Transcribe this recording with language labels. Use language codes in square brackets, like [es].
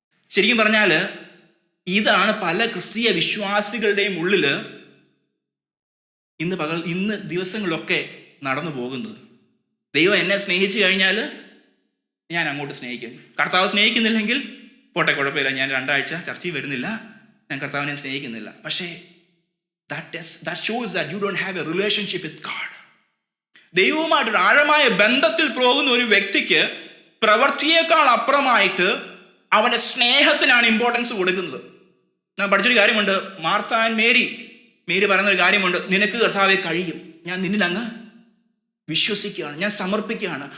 [ml] ശരിക്കും പറഞ്ഞാൽ ഇതാണ് പല ക്രിസ്തീയ വിശ്വാസികളുടെയും ഉള്ളിൽ ഇന്ന് ദിവസങ്ങളിലൊക്കെ നടന്നു പോകുന്നത്. ദൈവം എന്നെ സ്നേഹിച്ചു കഴിഞ്ഞാൽ ഞാൻ അങ്ങോട്ട് സ്നേഹിക്കും. കർത്താവ് സ്നേഹിക്കുന്നില്ലെങ്കിൽ പോട്ടെ, കുഴപ്പമില്ല, ഞാൻ 2 ആഴ്ച ചർച്ചയിൽ വരുന്നില്ല, ഞാൻ കർത്താവിനെ സ്നേഹിക്കുന്നില്ല. [en] പക്ഷേ that shows that you don't have a relationship with God. [ml] ദൈവവുമായിട്ടൊരു ആഴമായ ബന്ധത്തിൽ പോകുന്ന ഒരു വ്യക്തിക്ക് പ്രവൃത്തിയേക്കാൾ അപ്പുറമായിട്ട് അവൻ്റെ സ്നേഹത്തിനാണ് ഇമ്പോർട്ടൻസ് കൊടുക്കുന്നത്. ഞാൻ പഠിച്ചൊരു കാര്യമുണ്ട്, മാർത്ത ആൻഡ് മേരി പറയുന്നൊരു കാര്യമുണ്ട്, നിനക്ക് കർത്താവെ കഴിയും, ഞാൻ നിന്നിൽ അങ്ങ് വിശ്വസിക്കുകയാണ്, ഞാൻ സമർപ്പിക്കുകയാണ്.